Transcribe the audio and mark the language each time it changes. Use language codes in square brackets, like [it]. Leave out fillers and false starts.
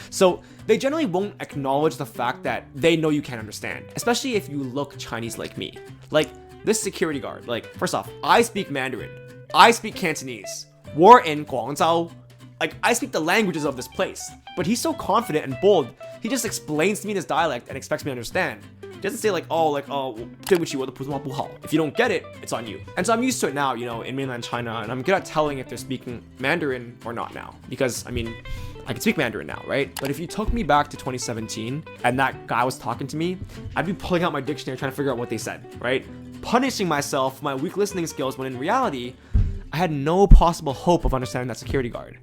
[en] So they generally won't acknowledge the fact that they know you can't understand, especially if you look Chinese like me. Like this security guard, like first off, I speak Mandarin. I speak Cantonese. We're in Guangzhou. Like I speak the languages of this place, but he's so confident and bold. He just explains to me in his dialect and expects me to understand. He doesn't say like, [zh] 对不起，我的普通话不好. [en] If you don't get it, it's on you. And so I'm used to it now, in mainland China, and I'm good at telling if they're speaking Mandarin or not now. Because, I can speak Mandarin now, right? But if you took me back to 2017 and that guy was talking to me, I'd be pulling out my dictionary trying to figure out what they said, right? Punishing myself for my weak listening skills when in reality, I had no possible hope of understanding that security guard.